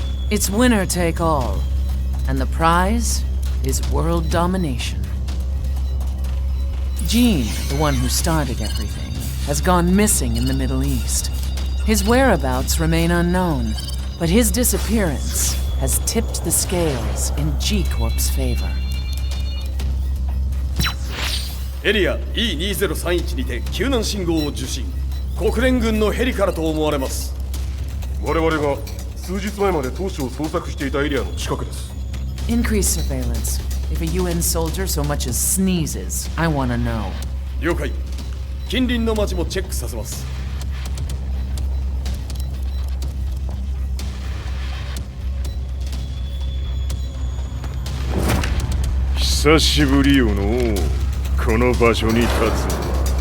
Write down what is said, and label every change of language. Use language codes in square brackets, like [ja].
[en] It's winner take all, and the prize is world domination. Jin, the one who started everything, has gone missing in the Middle East. His whereabouts remain unknown, but his disappearance has tipped the scales in G Corp's favor. [ja] エリア E2031 にて救難信号を受信。国連軍のヘリからと思われます。我々が数日前まで当主を捜索していたエリアの近くです。 [en] Increase surveillance. If a UN soldier so much as sneezes, I want to know. [ja] 了解。近隣の町もチェックさせます。久しぶりよのう、この場所に立つのは。